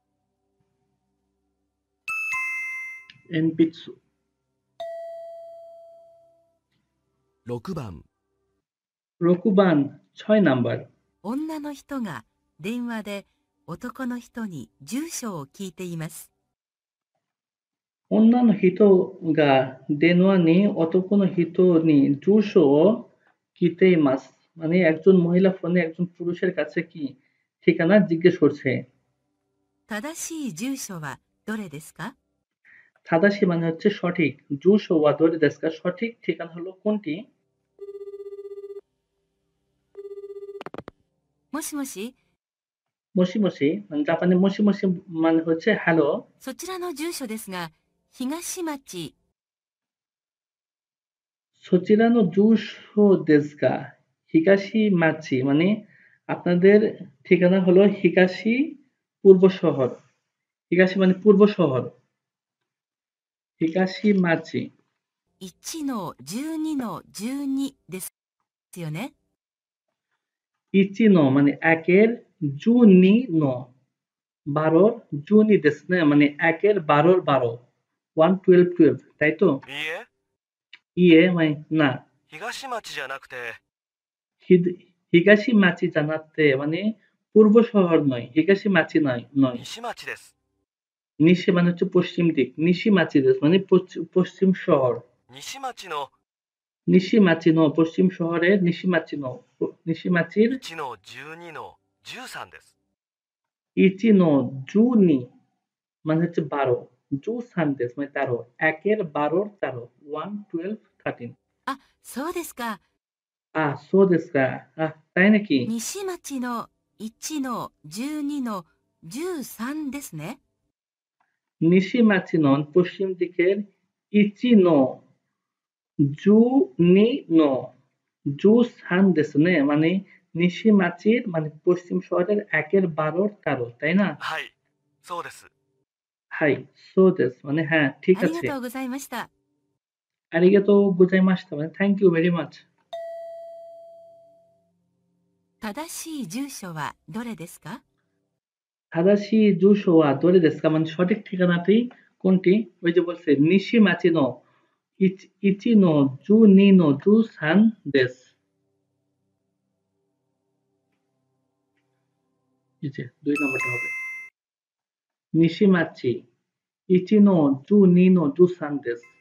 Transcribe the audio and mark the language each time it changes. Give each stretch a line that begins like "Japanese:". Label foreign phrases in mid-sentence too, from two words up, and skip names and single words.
Japanese: এনপিৎসু 6番、
Bangla: রকুবান 6 নাম্বার।
Japanese: 女の人が電話で男の人に住所を聞いています。
Bangla: অন্যান্য
Japanese: 人が電話に男の人に住所聞いてます,
Bangla: মানে একজন মহিলা ফোনে একজন পুরুষের কাছে কি ঠিকানা জিজ্ঞেস করছে।
Japanese: 正しい住所はどれですか？
Bangla: থাদাশি মানে হচ্ছে সঠিক,
Japanese: 住所はどれですか
Bangla: সঠিক ঠিকানা হলো কোনটি?
Japanese: もしもし、
Bangla: মশিমশি মানে জাপানে মশিমশি মানে হচ্ছে হ্যালো।
Japanese: そちらの住所ですが、東町、そちらの住所ですか東町,
Bangla: মানে আপনাদের ঠিকানা হলো হিকাশি পূর্ব শহর। হিকাশি মানে পূর্ব শহর,
Japanese: 東町. 1 の12の12ですよね。
Bangla: ইচিনো মানে একের,
Japanese: 十二の
Bangla: 12,
Japanese: 十二ですな
Bangla: মানে একের 12 12, 1 12 12, তাই তো?
Japanese: いいえ、
Bangla: ইয়ে মানে না,
Japanese: 東町じゃなくて、東町じゃなくて
Bangla: মানে পূর্ব শহর নয়,
Japanese: 東町
Bangla: নয় নয়।
Japanese: 西町です。
Bangla: নিশি মানে হচ্ছে পশ্চিম দিক,
Japanese: 西町です
Bangla: মানে পশ্চিম শহর।
Japanese: 西町の西町の
Bangla: পশ্চিম শহরের,
Japanese: 西町の
Bangla: নিশি মাচির
Japanese: 1 の12の13です。一の十二
Bangla: মানে হচ্ছে 12,
Japanese: 十三です
Bangla: মানে 13, একের 12 13, 1 12 13।
Japanese: あ、そうですか。そうですか,
Bangla: তাই নাকি?
Japanese: 西町の1の12の13ですね。西町の
Bangla: পশ্চিম দিকের,
Japanese: 一の十二の十三ですね
Bangla: মানে নিশি মাচির মানে পশ্চিম শহরের একের 12 13, তাই না?
Japanese: はい、そうです。はい、そうです
Bangla: মানে হ্যাঁ ঠিক
Japanese: ありが
Bangla: আছে।
Japanese: とうございました。ありがとうございました
Bangla: মানে
English: thank you very much.
Japanese: 正しい住所はどれですか？正しい住所はどれですか
Bangla: মানে সঠিক ঠিকানাটি কোনটি? ওই যে বলছে
Japanese: 西町の一の十二の十三です.
Bangla: এই যে 2 নম্বরটা হবে
Japanese: 西町一の十二の十三です.